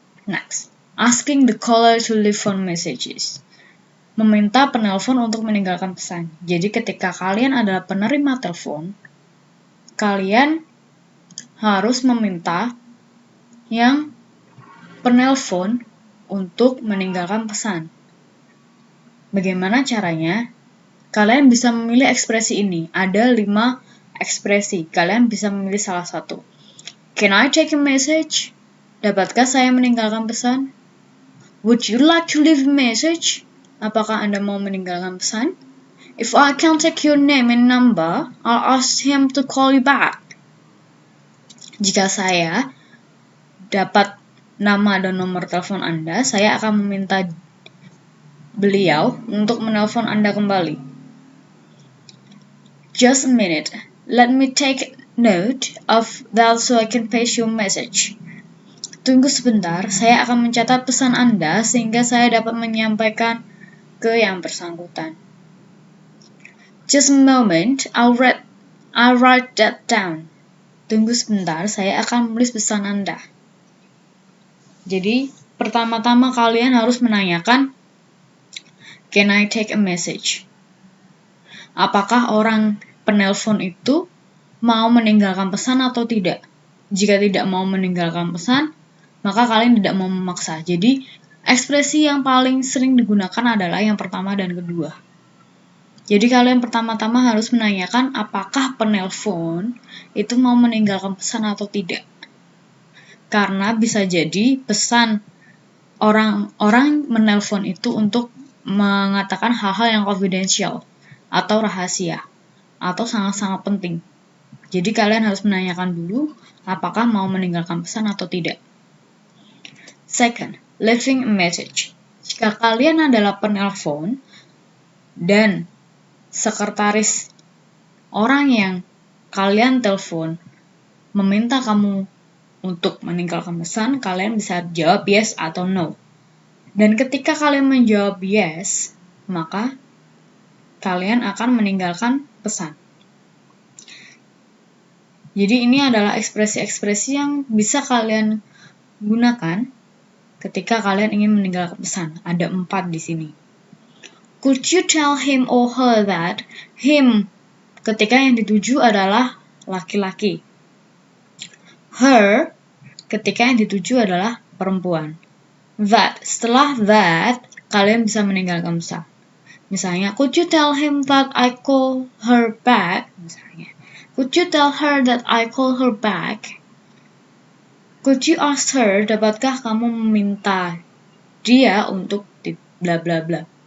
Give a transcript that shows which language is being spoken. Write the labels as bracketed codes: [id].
[en] Next, asking the caller to leave phone messages. [id] Meminta penelpon untuk meninggalkan pesan. Jadi ketika kalian adalah penerima telepon, kalian harus meminta yang penelpon untuk meninggalkan pesan. Bagaimana caranya? Kalian bisa memilih ekspresi ini. Ada 5 ekspresi. Kalian bisa memilih salah satu. [en] Can I take a message? [id] Dapatkah saya meninggalkan pesan? [en] Would you like to leave a message? [id] Apakah Anda mau meninggalkan pesan? [en] If I can take your name and number, I'll ask him to call you back. [id] Jika saya dapat nama dan nomor telepon Anda, saya akan meminta beliau untuk menelpon Anda kembali. [en] Just a minute. Let me take note of that so I can paste your message. [id] Tunggu sebentar, saya akan mencatat pesan Anda sehingga saya dapat menyampaikan ke yang bersangkutan. [en] Just a moment, I'll write that down. [id] Tunggu sebentar, saya akan menulis pesan Anda. Jadi, pertama-tama kalian harus menanyakan, [en] can I take a message? [id] Apakah orang penelpon itu mau meninggalkan pesan atau tidak? Jika tidak mau meninggalkan pesan, maka kalian tidak mau memaksa. Jadi, ekspresi yang paling sering digunakan adalah yang pertama dan kedua. Jadi kalian pertama-tama harus menanyakan apakah penelpon itu mau meninggalkan pesan atau tidak. Karena bisa jadi pesan orang menelpon itu untuk mengatakan hal-hal yang confidential atau rahasia atau sangat-sangat penting. Jadi kalian harus menanyakan dulu apakah mau meninggalkan pesan atau tidak. [en] Second, leaving a message. [id] Jika kalian adalah penelpon dan sekretaris orang yang kalian telepon meminta kamu untuk meninggalkan pesan, kalian bisa jawab yes atau no. Dan ketika kalian menjawab yes, maka kalian akan meninggalkan pesan. Jadi ini adalah ekspresi-ekspresi yang bisa kalian gunakan ketika kalian ingin meninggalkan pesan. Ada 4 di sini. [en] Could you tell him or her that? [id] Him ketika yang dituju adalah laki-laki. Her ketika yang dituju adalah perempuan. That, setelah that, kalian bisa meninggalkan pesan. [en] Misalnya, could you tell him that I call her back? Misalnya, could you tell her that I call her back? Could you ask her, [id] dapatkah kamu meminta dia untuk bla bla bla?